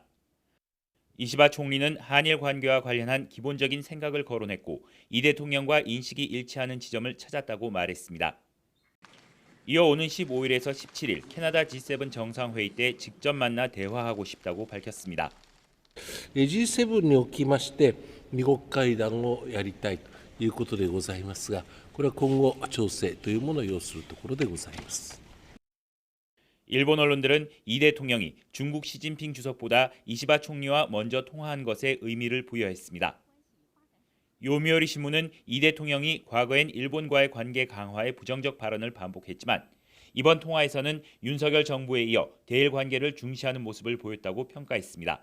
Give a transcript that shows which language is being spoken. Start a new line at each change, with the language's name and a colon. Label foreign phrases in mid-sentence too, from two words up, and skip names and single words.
Korean: 이시바 총리는 한일 관계와 관련한 기본적인 생각을 거론했고 이 대통령과 인식이 일치하는 지점을 찾았다고 말했습니다. 이어 오는 15일에서 17일 캐나다 G7 정상회의 때 직접 만나 대화하고 싶다고 밝혔습니다.
Japanese: G7 におきまして二国会談をやりたいということでございますが、これは今後調整というものを要するところでございます。
Korean: 일본 언론들은 이 대통령이 중국 시진핑 주석보다 이시바 총리와 먼저 통화한 것에 의미를 부여했습니다. 요미우리 신문은 이 대통령이 과거엔 일본과의 관계 강화에 부정적 발언을 반복했지만 이번 통화에서는 윤석열 정부에 이어 대일 관계를 중시하는 모습을 보였다고 평가했습니다.